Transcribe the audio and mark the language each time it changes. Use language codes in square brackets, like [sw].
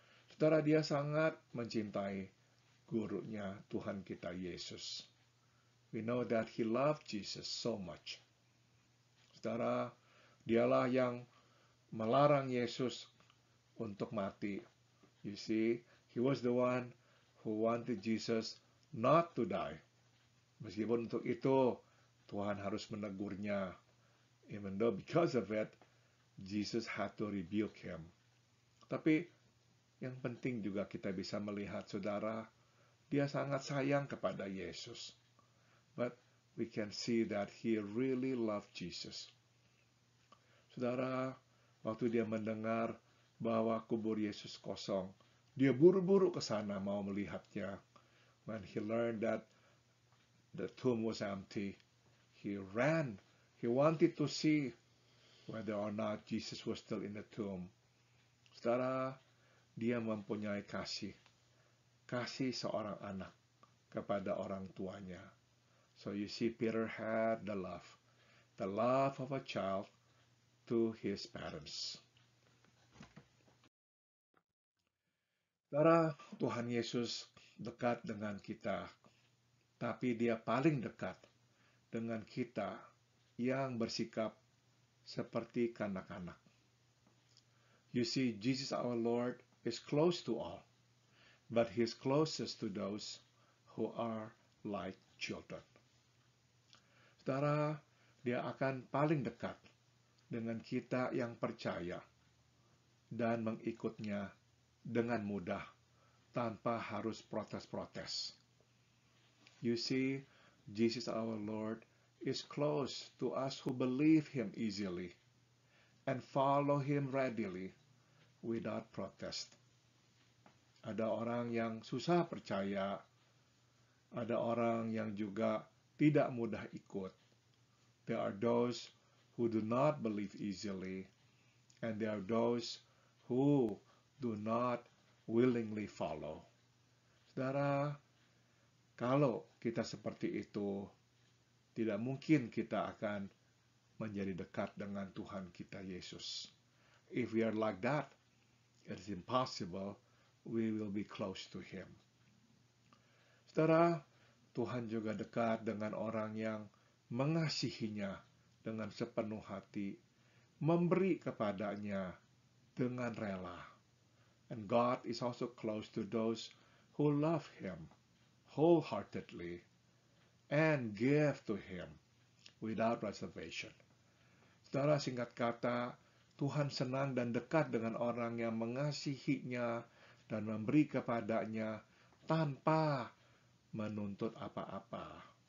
[id] Saudara, dia sangat mencintai gurunya Tuhan kita Yesus. [en] We know that he loved Jesus so much. [id] Saudara, dialah yang melarang Yesus untuk mati. [en] You see, he was the one who wanted Jesus not to die. [id] Meskipun untuk itu Tuhan harus menegurnya. [en] Even though because of it, Jesus had to rebuke him. [id] Tapi yang penting juga kita bisa melihat, saudara, dia sangat sayang kepada Yesus. [en] But we can see that he really loved Jesus. [id] Saudara, waktu dia mendengar bahwa kubur Yesus kosong, dia buru-buru ke sana mau melihatnya. [en] When he learned that the tomb was empty, he ran. He wanted to see whether or not Jesus was still in the tomb. [id] Saudara, dia mempunyai kasih seorang anak kepada orang tuanya. [en] So you see, Peter had the love of a child to his parents. [id] Saudara, Tuhan Yesus dekat dengan kita, tapi Dia paling dekat dengan kita yang bersikap seperti kanak-kanak. [en] You see, Jesus our Lord is close to all, but He is closest to those who are like children. [id] Saudara, Dia akan paling dekat dengan kita yang percaya dan mengikutnya dengan mudah, tanpa harus protes-protes. [en] You see, Jesus our Lord is close to us who believe Him easily and follow Him readily without protest. [id] Ada orang yang susah percaya, ada orang yang juga tidak mudah ikut. [en] There are those who do not believe easily, and there are those who do not willingly follow. [id] Saudara, kalau kita seperti itu, tidak mungkin kita akan menjadi dekat dengan Tuhan kita Yesus. [en] If we are like that, it is impossible we will be close to Him. [id] Saudara, Tuhan juga dekat dengan orang yang mengasihinya dengan sepenuh hati, memberi kepadanya dengan rela. [en] And God is also close to those who love Him wholeheartedly and give to Him without reservation. [id] Saudara, singkat kata, Tuhan senang dan dekat dengan orang yang mengasihinya dan memberi kepadanya tanpa menuntut apa-apa.